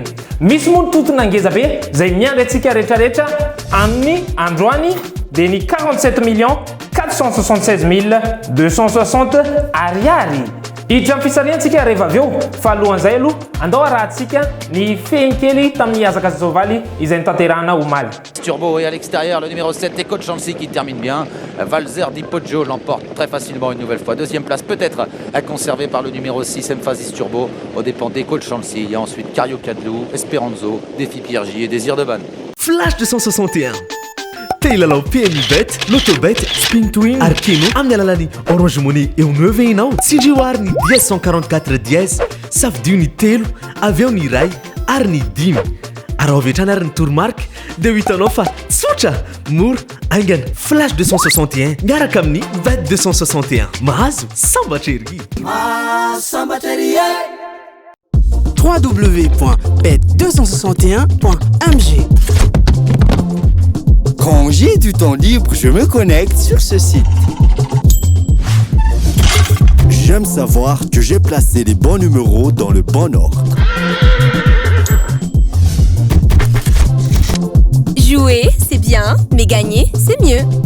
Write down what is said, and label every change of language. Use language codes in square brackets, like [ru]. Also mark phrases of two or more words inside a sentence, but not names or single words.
[mg] Misy moa ny totona ngeza be izay miandry antsika rehetrarehetra amin'ny androany dia ny 47 476 260 ariary. Hiditra amin'ny fisarihantsika rehefa avy eo fa alohan'izay aloha andao arahantsika ny fehinkely tamin'ny hazakazaka soavaly izay nitanterahana omaly. [fr] Turbo et à l'extérieur, le numéro 7, Eco Chancy qui termine bien. Valzer Di Poggio l'emporte très facilement une nouvelle fois. Deuxième place peut-être conservée par le numéro 6, Emphasis Turbo, aux dépens d'Eco Chancy. Il y a ensuite Cario Cadlou, Esperanzo, Défi Piergi et Désir de Vannes. Flash 261. [mg] Teilalao PMI Bet, Lotobet, Spin Twin, Arkeno, amin'ny alalany Orange Money eo 9 ianao. Tsindrioary ny 144 10, safidio ny telo, avy eo ny ray, ary ny 10. Araha avy hatrany ary ny tourmarque dia ho hitanao fa tsotra, mora, aingana. Flash 261 miaraka amin'ny Bet 261. Mahazo sambatra ery. www.bet261.mg. [fr] Quand j'ai du temps libre, je me connecte sur ce site. J'aime savoir que j'ai placé les bons numéros dans le bon ordre. Jouer, c'est bien, mais gagner, c'est mieux.